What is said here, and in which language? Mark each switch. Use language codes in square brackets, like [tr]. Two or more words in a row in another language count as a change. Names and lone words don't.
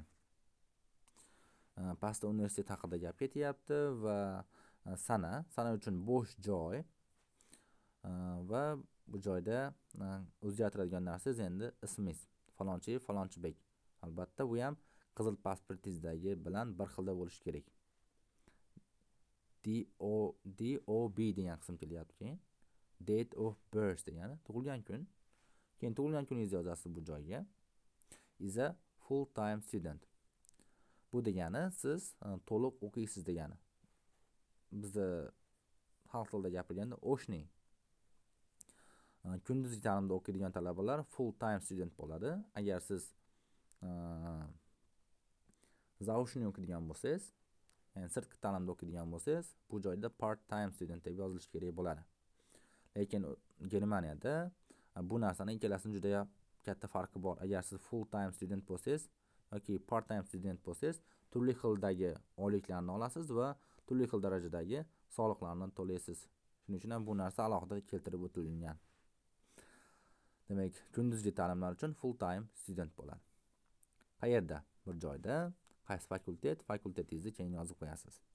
[uz] Pastda universitet haqida gap ketyapti va sana uchun bo'sh joy va bu joyda o'zgartiradigan narsangiz endi ismingiz falonchi bek. Albatta bu ham qizil pasportingizdagi bilan bir xilda bo'lishi kerak. DOB degan qism kelyapti. [en] Date of birth [uz] degani tug'ilgan kun. Keyin tug'ilgan kuningizni yozasiz bu joyga. [en] Is a full time student. [uz] Bu degani siz to'liq o'qiysiz degani. Bizda xalq tilida gapirganda o'shning. Kunduzgi ta'limda o'qiydigan talabalar [en] full time student [uz] bo'ladi. Agar siz zaoshniy o'qiydigan bo'lsangiz, ya'ni sirtqi ta'limda o'qiydigan bo'lsangiz, bu joyda [en] part time student [uz] deb yozilishi kerak bo'ladi. Lekin Germaniyada bu narsaning ikkalasining juda katta farqi bor. Agar siz [en] full time student [uz] bo'lsangiz yoki [en] part time student [uz] bo'lsangiz, turli xildagi oyliklarni olasiz va turli xil darajadagi soliqlarni to'laysiz. Shuning uchun ham bu narsa alohida keltirib o'tilgan. Demak, kunduzgi ta'limlar uchun [en] full time student [uz] bo'ladi. Qayerda? Bir joyda, qaysi fakultetingizni keyin yozib qo'yasiz.